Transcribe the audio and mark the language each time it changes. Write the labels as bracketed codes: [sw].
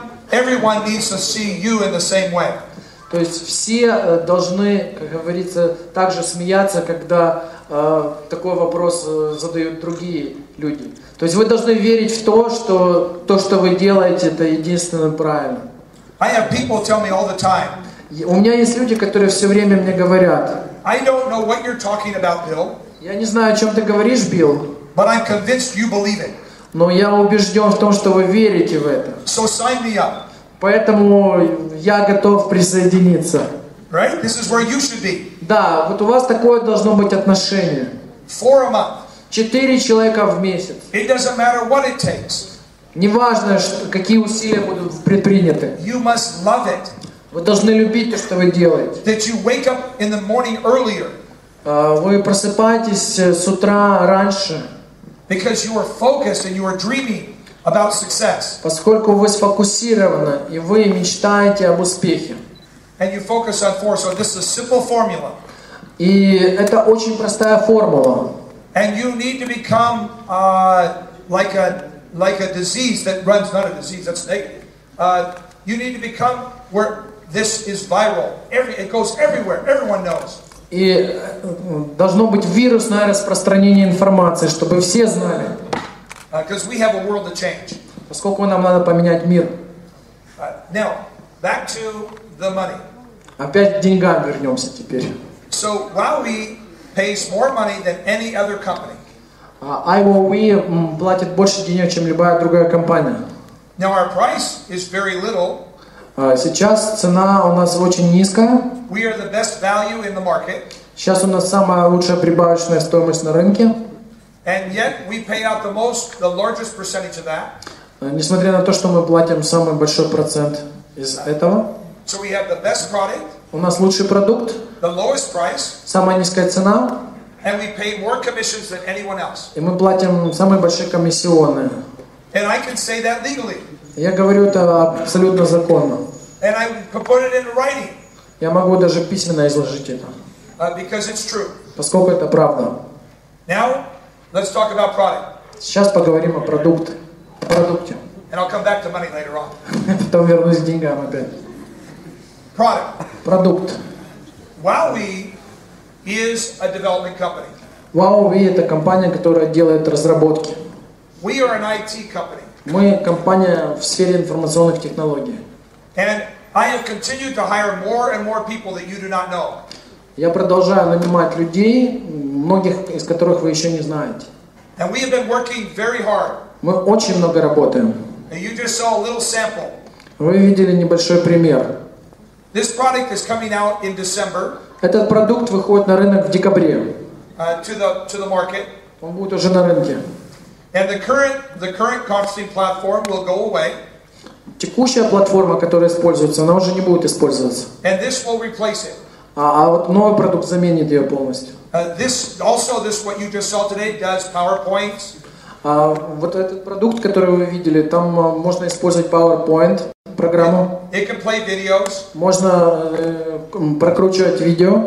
[en] Everyone needs to see you in the same way. [ru] То есть все должны, как говорится, также смеяться, когда такой вопрос задают другие люди. То есть вы должны верить в то, что вы делаете, это единственно правильно. [en] I have people tell me all the time. [ru] У меня есть люди, которые все время мне говорят. [en] I don't know what you're talking about, Bill. [ru] Я не знаю, о чем ты говоришь, Билл. [en] But I'm convinced you believe it. [ru] Но я убежден в том, что вы верите в это. [en] So sign me up. [ru] Поэтому я готов присоединиться. [en] Right? This is where you should be. [ru] Да, вот у вас такое должно быть отношение. [en] 4 a month. [ru] 4 человека в месяц. [en] It doesn't matter what it takes. [ru] Неважно, какие усилия будут предприняты. [en] You must love it. [ru] Вы должны любить то, что вы делаете. [en] That you wake up in the morning earlier. [ru] Вы просыпаетесь с утра раньше. [en] Because you are focused and you are dreaming about success. [ru] Поскольку вы сфокусированы и вы мечтаете об успехе. [en] And you focus on 4. So this is a simple formula. [ru] И это очень простая формула. [en] And you need to become like a disease that runs, not a disease, that's negative. You need to become where this is viral. It goes everywhere. Everyone knows. [ru] И должно быть вирусное распространение информации, чтобы все знали. [en] Because we have a world to change. [ru] Поскольку нам надо поменять мир. [en] Now, back to the money. [ru] Опять к деньгам вернемся теперь. [en] So WowWe pays more money than any other company. [ru] WowWe платит больше денег, чем любая другая компания. [en] Now our price is very little. [ru] Сейчас цена у нас очень низкая. [en] We are the best value in the market. [ru] Сейчас у нас самая лучшая прибавочная стоимость на рынке. [en] And yet we pay out the largest percentage of that. [ru] Несмотря на то, что мы платим самый большой процент из этого. [en] So we have the best product. [ru] У нас лучший продукт. [en] The lowest price. [ru] Самая низкая цена. [en] And we pay more commissions than anyone else. [ru] И мы платим самые большие комиссионные. [en] And I can say that legally. [ru] Я говорю это абсолютно законно. [en] And I put it into writing. [ru] Я могу даже письменно изложить это. [en] Because it's true. [ru] Поскольку это правда. [en] Now, let's talk about product. [ru] Сейчас поговорим о продукте. [en] And I'll come back to money later on. [ru] Потом вернусь к деньгам опять. [en] Product. [ru] Продукт. [en] WowWe is a development company. [ru] WowWe это компания, которая делает разработки. [en] We are an IT company. [ru] Мы компания в сфере информационных технологий. [en] And I have continued to hire more and more people that you do not know. [ru] Я продолжаю нанимать людей, многих из которых вы еще не знаете. [en] And we have been working very hard. [ru] Мы очень много работаем. [en] And you just saw a little sample. [ru] Вы видели небольшой пример. [en] This product is coming out in December. [ru] Этот продукт выходит на рынок в декабре. [en] To the market. [ru] Он будет уже на рынке. [en] And the current conferencing platform will go away. [ru] Текущая платформа, которая используется, она уже не будет использоваться. [en] And this will replace it. [ru] А вот новый продукт заменит ее полностью. [en] This what you just saw today does PowerPoints. [ru] Вот этот продукт, который вы видели, там можно использовать PowerPoint программу. [en] It can play videos. [ru] Можно прокручивать видео.